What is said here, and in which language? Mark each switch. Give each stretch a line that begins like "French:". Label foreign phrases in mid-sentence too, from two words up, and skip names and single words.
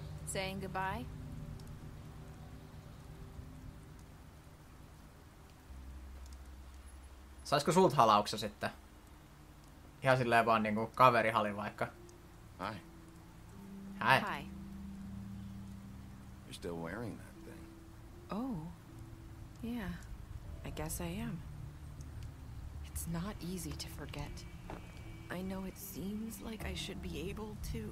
English: Saying goodbye?
Finnish: Saisiko sult halauksen sitten? Ihan silleen vaan niinku kaverihali vaikka.
English: Hi. Hi. Hi. You're still wearing that thing. Oh. Yeah. I guess I am. It's not easy to forget. I know it seems like I should be able to.